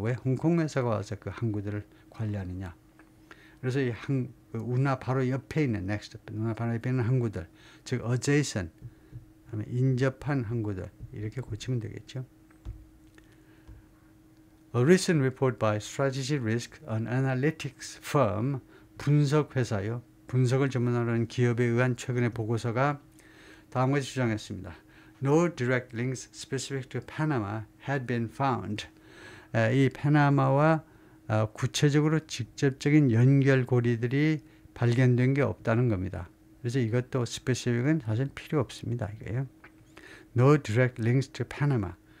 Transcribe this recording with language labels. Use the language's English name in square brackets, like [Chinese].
[Korean] 왜 홍콩 회사가 와서 그 항구들을 관리하느냐. 그래서 이 운하 바로 옆에 있는 next, 운하 바로 옆에 있는 항구들, 즉 adjacent, 인접한 항구들, 이렇게 고치면 되겠죠. [English] A recent report by Strategic Risk, an analytics firm, [Korean] 분석 회사요. 분석을 전문하는 기업에 의한 최근의 보고서가 다음과 같이 주장했습니다. [English] No direct links specific to Panama had been found. [Korean] 이 파나마와 구체적으로 직접적인 연결고리들이 발견된 게 없다는 겁니다. 그래서 이것도 specific은 사실 필요 없습니다. 이거예요. [English] No direct links to Panama.